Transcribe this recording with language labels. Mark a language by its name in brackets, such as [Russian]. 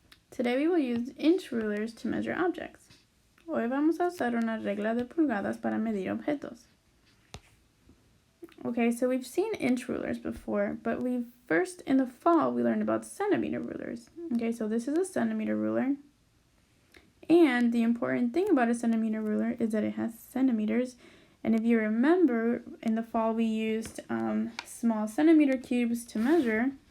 [English] Today we will use inch rulers to measure objects. [Spanish] Hoy vamos a usar una regla de pulgadas para medir objetos. [English] Okay, so we've seen inch rulers before, but in the fall, we learned about centimeter rulers. Okay, so this is a centimeter ruler. And the important thing about a centimeter ruler is that it has centimeters. And if you remember, in the fall we used small centimeter cubes to measure.